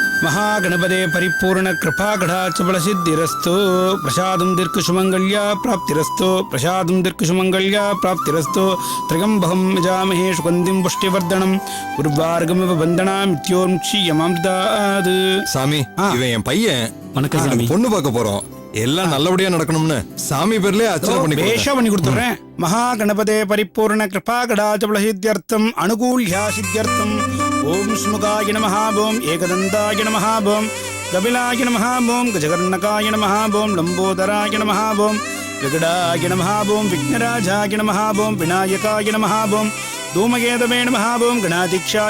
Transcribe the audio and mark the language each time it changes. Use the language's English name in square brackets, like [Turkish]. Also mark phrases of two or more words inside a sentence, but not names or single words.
[Sanskrit] महागणपते परिपूर्ण कृपा कटाक्षबल सिद्धिरस्तु प्रसादं दीर्घसुमंगल्या प्राप्तिरस्तु प्रसादं दीर्घसुमंगल्या प्राप्तिरस्तु त्र्यंबकं यजामहे सुगन्धिं पुष्टिवर्धनम् उर्वार्गमिव वन्दनामित्योर्मुक्षीयमामृतात् [Tamil] சாமி இவன் என் பையன் வணக்கம் சாமி. பொண்ணு பார்க்க போறோம் எல்லாம் நல்லபடியா நடக்கணும்னு சாமி பேர்லயே அர்ச்சனை பண்ணி வேஷம் பண்ணி கொடுத்துறேன் [Sanskrit] महागणपते परिपूर्ण कृपा कटाक्षबल सिद्ध्यर्थम अनुकूल्य सिद्ध्यर्थम ओम स्मुखाय नमः ओम एकदन्ताय नमः ओम कपिलाय नमः ओम गजकर्णकाय नमः ओम लंबोदराय नमः ओम विकटाय नमः ओम विघ्नराजाय नमः ओम विनायकाय नमः ओम धूमकेतवे नमः ओम गणाधीक्षाय